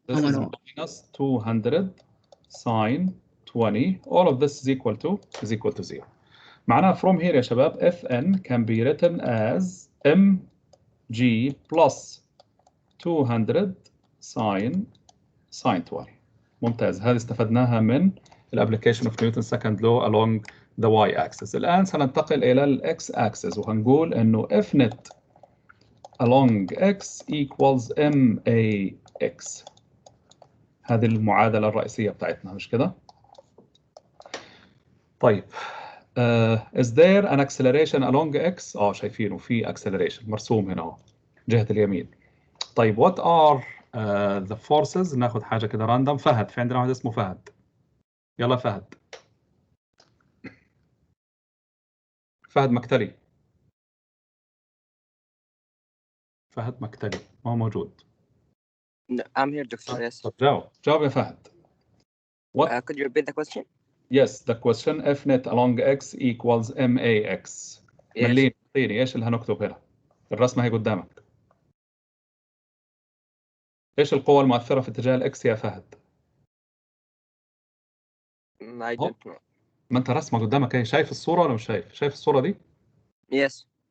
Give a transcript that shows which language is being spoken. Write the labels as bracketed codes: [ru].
[en] This is minus 200 sine 20. All of this is equal to 0. [ar] معناها [en] from here [ar] يا شباب [en] Fn can be written as mg plus 200 sine 20. [ar] ممتاز. هذه استفدناها من الابليكيشن اوف نيوتن سكند لو along the y-axis. الآن سننتقل إلى الx [en] axis [ar] وهنقول إنه [en] F net along x equals max. [ar] هذه المعادلة الرئيسية بتاعتنا مش كده؟ طيب [en] is there an acceleration along x؟ [ar] شايفينه في acceleration مرسوم هنا اهو جهة اليمين. طيب [en] what are the forces؟ [ar] ناخذ حاجة كده راندوم. فهد، في عندنا واحد اسمه فهد. يلا فهد. فهد مكتلي. فهد مكتلي ما هو موجود. [en] I'm here, Doctor. Yes. [ar] طب جاوب يا فهد. [en] What? Could you repeat the question? Yes, the question F net along x equals max. Yes. [ar] مليني ايش اللي هنكتب هنا؟ الرسمة هي قدامك. ايش القوة المؤثرة في اتجاه الاكس يا فهد؟ [en] I don't know. [ar] ما انت رسمة قدامك اهي. شايف الصورة ولا مش شايف؟ شايف الصورة دي؟ [en] Yes.